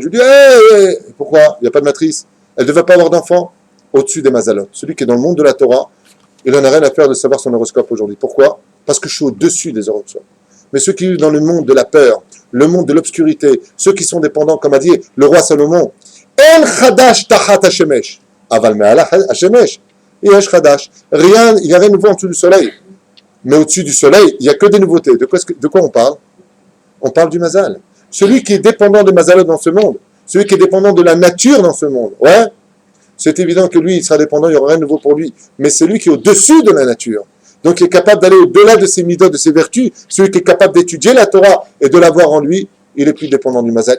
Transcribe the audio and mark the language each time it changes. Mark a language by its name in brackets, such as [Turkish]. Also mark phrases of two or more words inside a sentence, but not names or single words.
[French] Je lui dis, pourquoi? Il n'y a pas de matrice. Elle ne devait pas avoir d'enfant au-dessus des Mazalot. Celui qui est dans le monde de la Torah, il n'en a rien à faire de savoir son horoscope aujourd'hui. Pourquoi? Parce que je suis au-dessus des horoscopes. Mais ceux qui vivent dans le monde de la peur, le monde de l'obscurité, ceux qui sont dépendants, comme a dit le roi Salomon, [Hebrew] אין חדש תחת השמש. אבל מעל השמש. יש חדש. [French] Rien, il n'y a rien de nouveau en dessous du soleil. Mais au-dessus du soleil, il n'y a que des nouveautés. De quoi on parle? On parle du Mazal. Celui qui est dépendant des Mazalot dans ce monde, celui qui est dépendant de la nature dans ce monde, ouais, c'est évident que lui, il sera dépendant, il n'y aura rien de nouveau pour lui. Mais celui qui est au-dessus de la nature, donc il est capable d'aller au-delà de ses midot, de ses vertus, celui qui est capable d'étudier la Torah et de l'avoir en lui, il est plus dépendant du Mazal.